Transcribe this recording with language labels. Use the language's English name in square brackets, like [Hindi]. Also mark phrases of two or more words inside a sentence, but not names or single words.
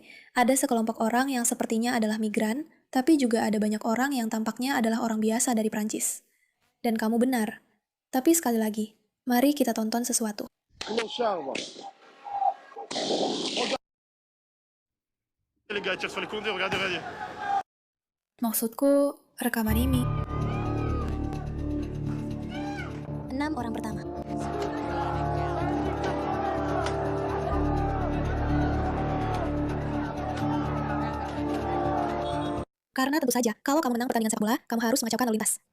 [Indonesian] Ada sekelompok orang yang sepertinya adalah migran, tapi juga ada banyak orang yang tampaknya adalah orang biasa dari Prancis. Dan kamu benar. Tapi sekali lagi, mari kita tonton sesuatu. [French] Les gars tirent sur les condés, regardez. [Indonesian] Maksudku, rekaman ini. 6 orang pertama. Karena tentu saja, kalau kamu menang pertandingan sepak bola, kamu harus mengacaukan lalu lintas.